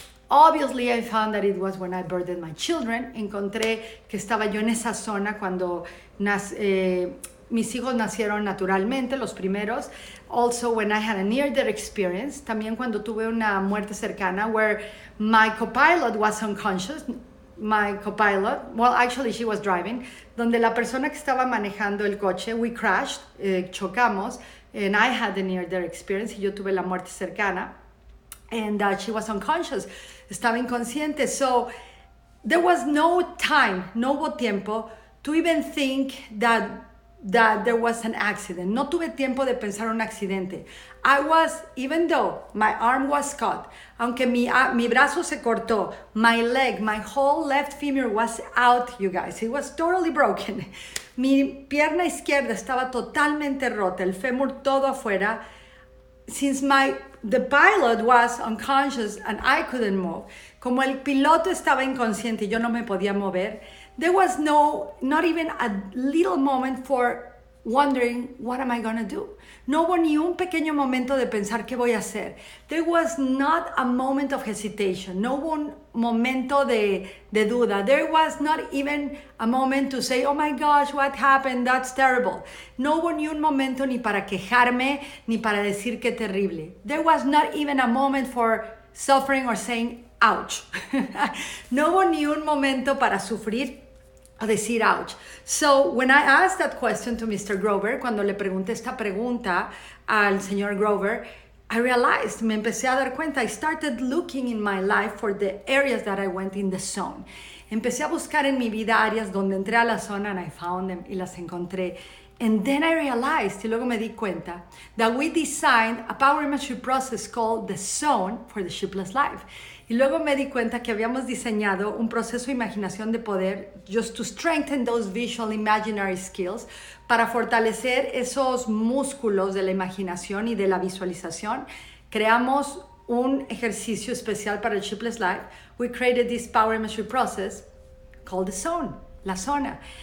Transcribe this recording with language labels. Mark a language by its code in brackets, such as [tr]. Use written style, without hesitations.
[en] Obviously, I found that it was when I birthed my children. [es] Encontré que estaba yo en esa zona cuando mis hijos nacieron naturalmente, los primeros. [en] Also, when I had a near-death experience, [es] también cuando tuve una muerte cercana, [en] where my co-pilot was unconscious. My co-pilot, well, actually she was driving, [es] donde la persona que estaba manejando el coche, [en] we crashed, [es] chocamos, [en] and I had the near-death experience, [es] y yo tuve la muerte cercana, [en] and she was unconscious, [es] estaba inconsciente, [en] so there was no time, [es] no hubo tiempo [en] to even think that there was an accident. [es] No tuve tiempo de pensar un accidente. [en] I was, even though my arm was cut, [es] aunque mi brazo se cortó, [en] my leg, my whole left femur was out, you guys. It was totally broken. [es] Mi pierna izquierda estaba totalmente rota, el fémur todo afuera. [en] Since the pilot was unconscious and I couldn't move, [es] como el piloto estaba inconsciente y yo no me podía mover, [en] there was not even a little moment for wondering, what am I gonna do? [es] No hubo ni un pequeño momento de pensar qué voy a hacer. [en] There was not a moment of hesitation. [es] No hubo un momento de duda. [en] There was not even a moment to say, oh my gosh, what happened? That's terrible. [es] No hubo ni un momento ni para quejarme, ni para decir qué terrible. [en] There was not even a moment for suffering or saying, ouch. [es] No hubo ni un momento para sufrir o decir ouch. [en] So when I asked that question to Mr. Grover, [es] cuando le pregunté esta pregunta al señor Grover, [en] I realized, [es] me empecé a dar cuenta, [en] I started looking in my life for the areas that I went in the zone. [es] Empecé a buscar en mi vida áreas donde entré a la zona [en] and I found them [es] y las encontré. [en] And then I realized, [es] y luego me di cuenta, [en] that we designed a Power Imagery Process called the Zone for the Sheepless Life. [es] Y luego me di cuenta que habíamos diseñado un proceso de imaginación de poder [en] just to strengthen those visual imaginary skills, [es] para fortalecer esos músculos de la imaginación y de la visualización. Creamos un ejercicio especial para el Sheepless Life. [en] We created this Power Imagery Process called the Zone, [es] la zona.